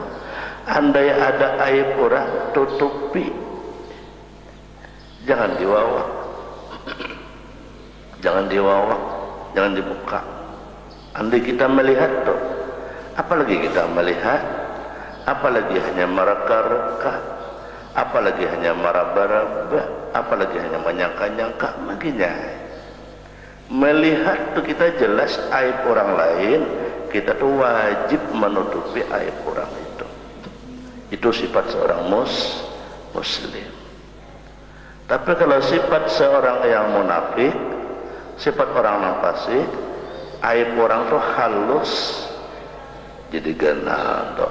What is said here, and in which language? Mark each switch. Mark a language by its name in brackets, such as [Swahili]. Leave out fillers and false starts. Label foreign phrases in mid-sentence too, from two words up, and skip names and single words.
[Indonesian] Andai ada aib orang, tutupi, jangan diwawak, jangan diwawak, jangan dibuka. Andai kita melihat tuh, apalagi kita melihat, apalagi hanya mereka-reka, apalagi hanya meraba-raba, apalagi hanya menyangka-nyangka. Makanya melihat tuh kita jelas aib orang lain, kita tuh wajib menutupi aib orang itu. Itu sifat seorang muslim. Tapi kalau sifat seorang yang munafik, sifat orang yang fasik, aib orang tuh halus, jadi ganal tuh.